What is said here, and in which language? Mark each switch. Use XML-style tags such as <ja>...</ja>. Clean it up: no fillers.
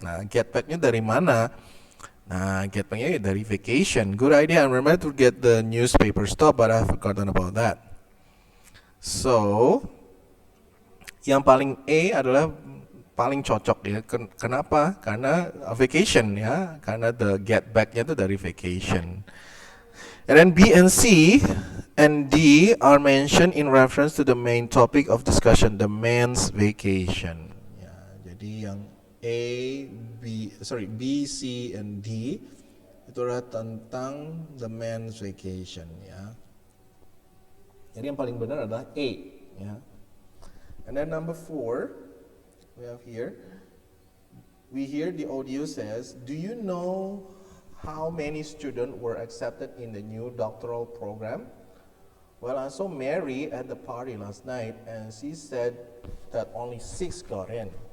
<id>Nah, get back-nya dari mana? Nah, get back-nya dari vacation.</id> <en>Good idea. I remember to get the newspaper stop, but I forgotten about that.</en> <id>So, yang paling A adalah paling cocok ya. Kenapa? Karena vacation ya. Karena the get back-nya itu dari vacation.</id> <en>And then B and C and D are mentioned in reference to the main topic of discussion, the man's vacation.</en> <id>Ya, jadi yang B, C, and D itu adalah tentang</id> <en>the men's vacation,</en> <id>ya. Jadi yang paling benar adalah A, ya.</id> <en>And then number 4, we have here, we hear the audio says, do you know how many students were accepted in the new doctoral program? Well, I saw Mary at the party last night, and she said that only 6 got in.</en>